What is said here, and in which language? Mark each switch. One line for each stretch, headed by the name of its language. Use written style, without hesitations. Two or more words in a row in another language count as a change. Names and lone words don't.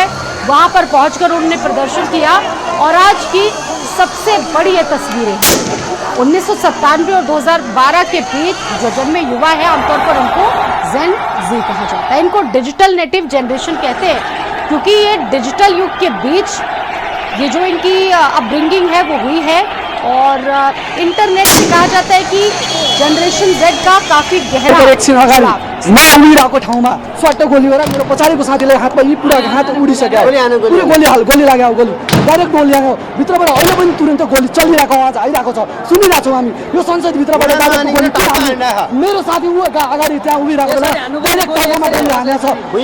Hindi: वहां पर पहुंचकर उन्होंने प्रदर्शन किया और आज की सबसे बड़ी ये तस्वीरें हैं 1997 और 2012 के बीच जो जन्मे युवा है, आमतौर पर उनको जेन जी कहा जाता है। इनको
English: digital native generation
Hindi: कहते हैं क्योंकि ये डिजिटल युग के बीच ये जो इनकी अपब्रिंगिंग है वो हुई है। और इंटरनेट से कहा जाता है कि जनरेशन जेड का काफी गहरा
Nepali: नआउनेको ठाउँमा स्वाट गोली गरेर मेरो पछाडिको साथीलाई हातमा यी पुरा हात उडिसक्यो। पुरै गोली लाग्यो, गोली डाइरेक्ट गोली लाग्यो भित्रबाट। अहिले पनि तुरन्त गोली चलिरहेको आवाज आइरहेको छ, सुनिरहेको छौँ हामी। यो संसदभित्रबाट मेरो साथी ऊ अगाडि त्यहाँ उभिरहेको छ, डाइरेक्ट टाउकोमा गोली हानेको छ।